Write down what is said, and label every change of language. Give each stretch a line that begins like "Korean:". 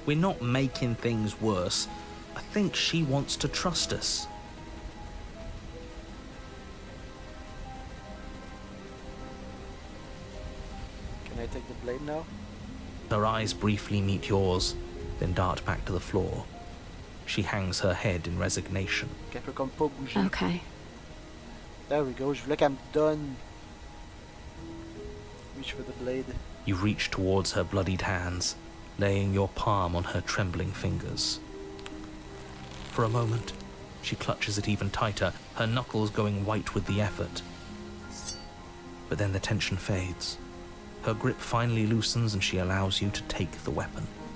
English: We're not making things worse. I think she wants to trust us. Can I take the blade now? Her eyes briefly meet yours, then dart back to the floor. She hangs her head in resignation.
French: Qu'elle peut comme pas bouger.
English: Okay. There we go.
French: Je voulais qu'elle me donne.
English: Reach for the blade. You reach towards her bloodied hands, laying your palm on her trembling fingers. For a moment, she clutches it even tighter, her knuckles going white with the effort. But then the tension fades. Her grip finally loosens and she allows you to take the weapon.